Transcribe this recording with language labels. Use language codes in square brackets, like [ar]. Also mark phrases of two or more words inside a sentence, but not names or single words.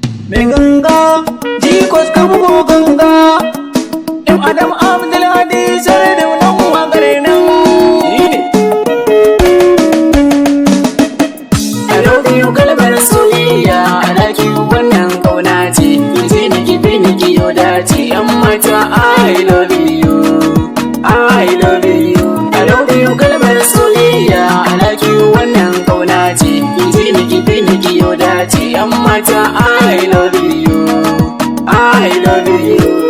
[ha] Mai ganga, Jikos ka bugo ganga. [en] Im Adam Abdul Hadi [ha] Sardaunan waƙar nan. Shi ne. [en] I love you [ha] kalmar soyayya, [en] I like you [ha] wannan ƙauna ce. Ki ji ni ki bi ni ki yo dace. Yan mata, [en] I love you, I love you. I love you [ha] kalmar soyayya, [en] I like you [ha] wannan ƙauna ce. Ki ji ni ki bi ni ki yo dace. Yan mata, [en] I love you, I love you.